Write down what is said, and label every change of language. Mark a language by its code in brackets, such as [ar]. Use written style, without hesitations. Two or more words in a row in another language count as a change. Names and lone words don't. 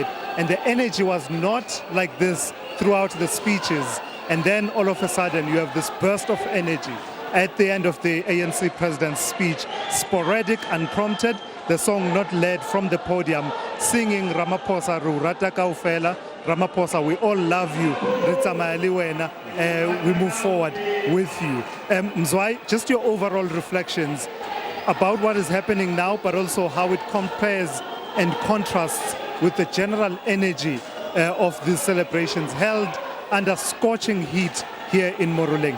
[en] And the energy was not like this throughout the speeches. And then all of a sudden you have this burst of energy at the end of the ANC president's speech, sporadic, unprompted, the song not led from the podium, singing Ramaphosa [st] Re o Rata Kaofela, [en] Ramaphosa, we all love you, [st] Re tsamaya le wena, [en] we move forward with you. Mzwai, just your overall reflections about what is happening now, but also how it compares and contrasts with the general energy of these celebrations held under scorching heat here in Moruleng.